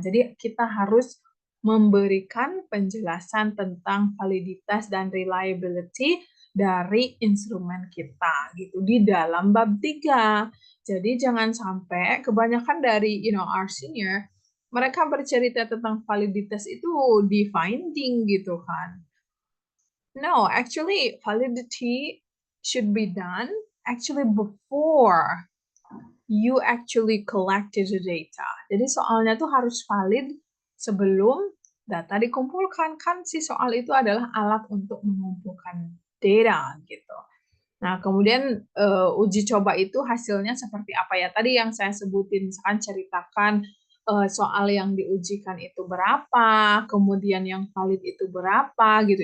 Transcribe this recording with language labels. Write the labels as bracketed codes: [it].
[id] Jadi kita harus memberikan penjelasan tentang validitas dan reliability dari instrumen kita gitu di dalam bab 3. Jadi jangan sampai kebanyakan dari our senior mereka bercerita tentang validitas itu di finding gitu kan. [en] No, actually validity should be done actually before you actually collected the data. [id] Jadi soalnya tuh harus valid sebelum data dikumpulkan. Kan si soal itu adalah alat untuk mengumpulkan data gitu. Nah, kemudian uji coba itu hasilnya seperti apa ya? Tadi yang saya sebutin, misalkan ceritakan soal yang diujikan itu berapa, kemudian yang valid itu berapa gitu.